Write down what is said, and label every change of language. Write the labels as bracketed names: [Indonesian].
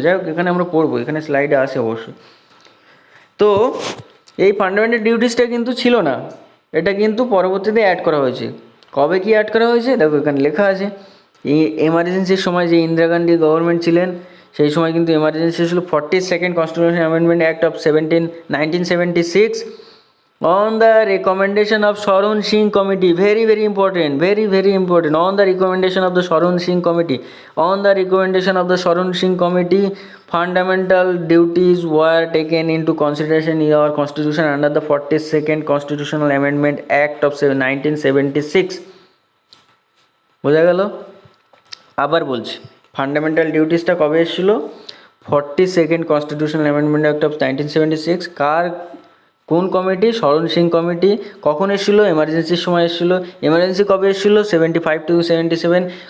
[Bangla] যাই হোক, এখানে আমরা পড়বো, এখানে স্লাইডে আসে অবশ্যই। তো এই ফান্ডামেন্টাল ডিউটিসটা কিন্তু ছিল না, এটা কিন্তু পরবর্তীতে অ্যাড করা হয়েছে। কবে কি অ্যাড করা হয়েছে দেখো, এখানে লেখা আছে। এই এমার্জেন্সির সময় যে ইন্দিরা গান্ধী গভর্নমেন্ট ছিলেন, সেই সময় কিন্তু এমার্জেন্সি ছিল 42nd constitution amendment act of 1976 [English] on the recommendation of Sharun Singh committee. Very very important, very important. On the recommendation of the Sharun Singh committee, on the recommendation of the Sharun Singh committee, fundamental duties were taken into consideration in our constitution under the 42nd constitutional amendment act of 1976. [Bangla] বোঝা গেল? আবার বলছি, fundamental ডিউটিসটা কবে এসেছিল? 42nd constitutional amendment act of 1976। কার, কোন committee? শরণ Singh committee. কখন এসেছিলো? এমার্জেন্সির সময় এসেছিলো। এমার্জেন্সি কবে এসেছিলো? 75 to 77।